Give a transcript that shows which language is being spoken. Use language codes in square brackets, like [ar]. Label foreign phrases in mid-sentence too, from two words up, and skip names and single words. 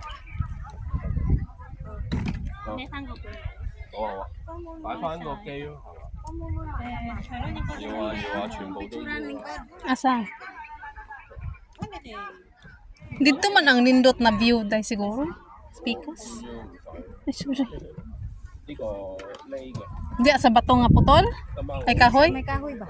[ceb] Asa? Dito man ang nindot na view dai siguro. [en] Speakers. [ceb] Ay, sorry. Di sa bato nga putol? Ay kahoy? May kahoy ba?